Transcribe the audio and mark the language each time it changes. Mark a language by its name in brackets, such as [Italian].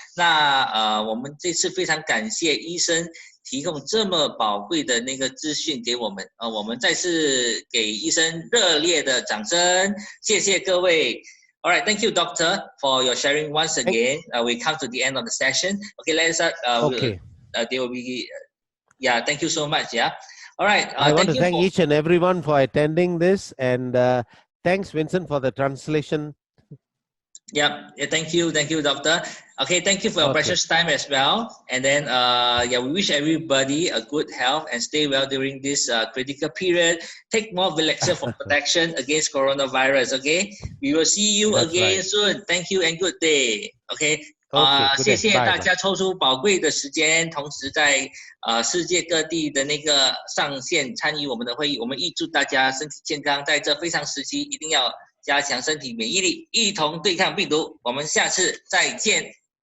[Chinese] 那我们这次非常感谢医生提供这么宝贵的那个资讯给我们，我们再次给医生热烈的掌声，谢谢各位。 [English] All right, thank you, Doctor, for your sharing once again. We come to the end of the session. Okay, let's start. There will be, thank you so much. Yeah. All right. I want to thank each and everyone for attending this, and thanks, Vincent, for the translation. Thank you, Doctor. Okay, thank you for your precious time as well. And then, we wish everybody a good health and stay well during this critical period. Take more Velixir for protection against coronavirus. Okay, we will see you again soon. Thank you and good day. Okay. [Chinese] 谢谢大家抽出宝贵的时间，同时在世界各地的那个上线参与我们的会议。我们预祝大家身体健康，在这非常时期一定要加强身体免疫力，一同对抗病毒。我们下次再见。